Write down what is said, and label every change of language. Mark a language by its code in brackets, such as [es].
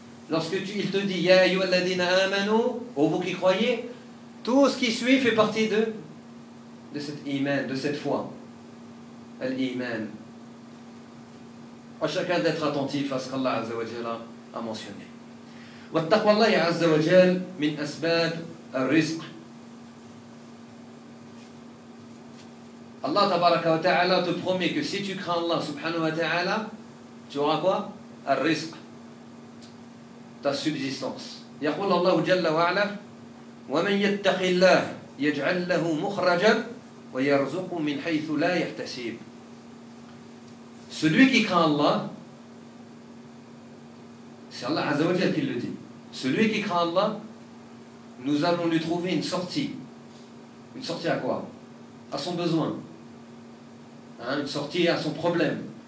[fr] Lorsque il te dit Ya ayyuha alladhina amanu, ô vous qui croyez, tout ce qui suit fait partie de cet iman, de cette foi. Al-iman. À chacun d'être attentif à ce qu'Allah Azza wa Jalla a mentionné. [ar] واتقوا الله عز وجل من أسباب الرزق. [fr] الله تبارك وتعالى te promet que si tu crains Allah سبحانه وتعالى tu auras quoi? [ar] الرزق, [fr] ta subsistance. [ar] يقول الله جل وعلا ومن يتق الله يجعل له مخرجا ويرزق من حيث لا يحتسب. [fr] Celui qui craint Allah, c'est Allah عز وجل qui le dit, celui qui craint Allah, nous allons lui trouver une sortie. Une sortie à quoi? À son besoin. Hein? Une sortie à son problème.